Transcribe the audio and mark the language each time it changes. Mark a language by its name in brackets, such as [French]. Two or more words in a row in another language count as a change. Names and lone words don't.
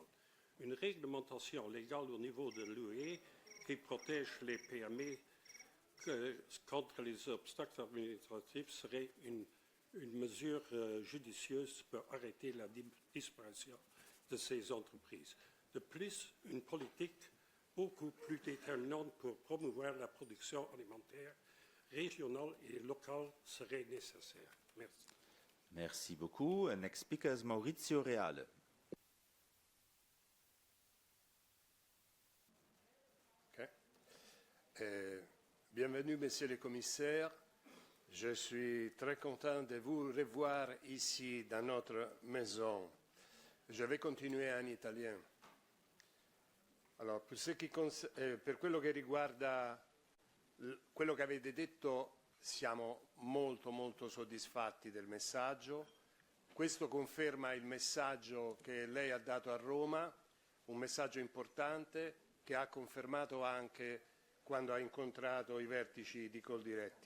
[French] Une réglementation légale au niveau de l'UE qui protège les PME contre les obstacles administratifs serait une mesure judicieuse pour arrêter la disparition de ces entreprises. De plus, une politique beaucoup plus déterminante pour promouvoir la production alimentaire régionale et locale serait nécessaire. Merci. Merci beaucoup. [English] Next speaker is Maurizio Reale. [French] Bienvenue, Monsieur le Commissaire. Je suis très content de vous revoir ici dans notre maison. Je vais continuer en italien. [Italian] Allora, per quello che riguarda quello che avete detto, siamo molto soddisfatti del messaggio. Questo conferma il messaggio che lei ha dato a Roma, un messaggio importante che ha confermato anche quando ha incontrato i vertici di Coldiretti.